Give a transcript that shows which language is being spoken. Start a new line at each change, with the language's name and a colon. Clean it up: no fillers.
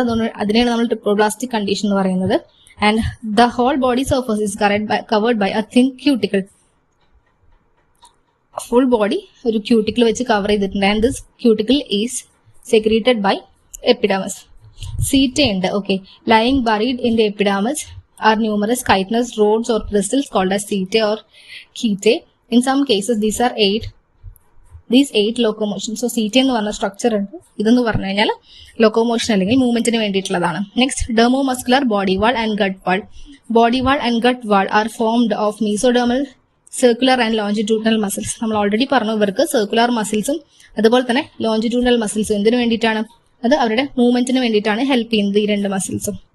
Malayalam: അതുകൊണ്ട് അതിനെയാണ് നമ്മൾ ട്രിപ്ലോബ്ലാസ്റ്റിക് കണ്ടീഷൻ എന്ന് പറയുന്നത്.
English: And the whole body surface is covered by a thin cuticle.
Malayalam: Full body ഒരു ക്യൂട്ടിക്കിൾ വെച്ച് കവർ ചെയ്തിട്ടുണ്ട്.
English: And this cuticle is secreted by epidermis.
Malayalam: സീറ്റ ഉണ്ട്.
English: Okay, lying buried in the epidermis are numerous chitinous rods or crystals called as setae or chetae. In some cases these 8 locomotion.
Malayalam: So സീറ്റ എന്ന് പറഞ്ഞ structure ഉണ്ട്. ഇതെന്ന് പറഞ്ഞു കഴിഞ്ഞാൽ locomotion അല്ലെങ്കിൽ മൂവ്മെന്റിന് വേണ്ടിയിട്ടുള്ളതാണ്.
English: Next, dermomuscular body wall and gut wall. Body wall and gut wall are formed of mesodermal, circular and longitudinal muscles.
Malayalam: നമ്മൾ already പറഞ്ഞു, ഇവർക്ക് സർക്കുലർ മസിൽസും അതുപോലെ തന്നെ ലോഞ്ചിറ്റ്യൂഡിനൽ മസിൽസും എന്തിനു വേണ്ടിയിട്ടാണ്, അത് അവരുടെ മൂവ്മെന്റിന് വേണ്ടിയിട്ടാണ് ഹെൽപ്പ് ചെയ്യുന്നത് ഈ 2 മസിൽസും.